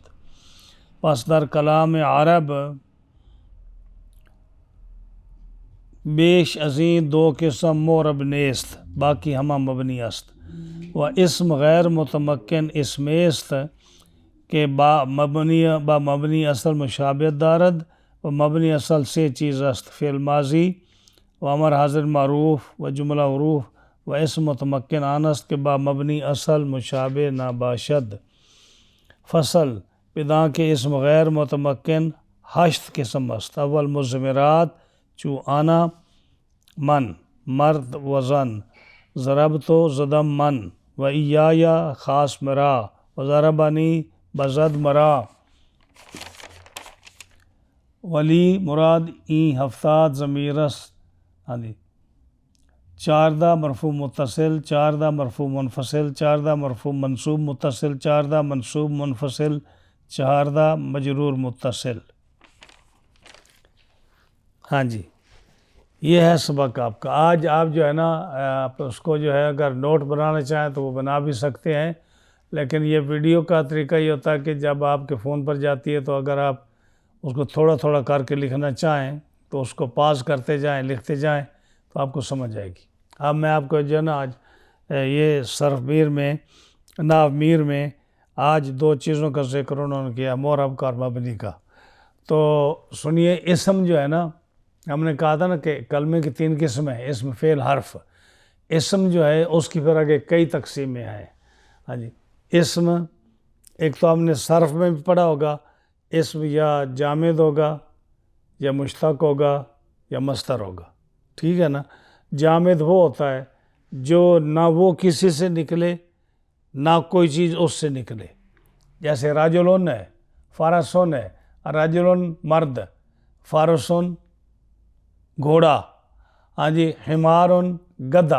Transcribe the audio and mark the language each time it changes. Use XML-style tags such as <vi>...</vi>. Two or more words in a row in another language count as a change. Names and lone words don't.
<fa>پس در کلام عرب بیش ازیں دو قسم معرب نیست باقی ہمہ مبنی است و اسم غیر متمکن اسم است کہ با مبنی اصل مشابہت دارد و مبنی اصل سے چیز است فعل ماضی و امر حاضر معروف و جملہ حروف و اسم متمکن آن است کہ با مبنی اصل مشابہ نہ باشد۔ فصل بدا کے اسم غیر متمکن 8 قسم است۔ اول مضمرات چو انا من مرد و زن ضربت زدم من و ایایا خاص مرا و ضربنی بزد مرا ولی مراد این ہفتاد ضمیر است۔ چاردہ مرفوع متصل، چاردہ مرفوع منفصل، چاردہ مرفوع منصوب متصل، چاردہ منصوب منفصل، چاردہ مجرور متصل۔</fa> <ur>ہاں جی، یہ ہے سبق آپ کا۔ آج آپ جو ہے نا آپ اس کو جو ہے اگر نوٹ بنانا چاہیں تو وہ بنا بھی سکتے ہیں، لیکن یہ ویڈیو کا طریقہ یہ ہوتا ہے کہ جب آپ کے فون پر جاتی ہے تو اگر آپ اس کو تھوڑا تھوڑا کر کے لکھنا چاہیں تو اس کو پاز کرتے جائیں، لکھتے جائیں تو آپ کو سمجھ آئے گی۔ اب میں آپ کو جو ہے نا آج یہ صرف میر میں ناو میر میں آج 2 چیزوں کا ذکر انہوں نے کیا، معرب کا اور مبنی کا۔ تو سنیے، اسم جو ہے نا ہم نے کہا تھا نا کہ کلمے کی 3 قسمیں ہیں، اسم فعل حرف۔ اسم جو ہے اس کی پھر آگے کئی تقسیمیں ہیں۔ ہاں جی، اسم ایک تو ہم نے صرف میں بھی پڑھا ہوگا، اسم یا جامد ہوگا یا مشتق ہوگا یا مصدر ہوگا، ٹھیک ہے نا۔ جامد وہ ہوتا ہے جو نہ وہ کسی سے نکلے نہ کوئی چیز اس سے نکلے، جیسے راجلون ہے، فارسون ہے، راجلون مرد، فارسون گھوڑا، ہاں جی، حمارن گدھا۔</ur>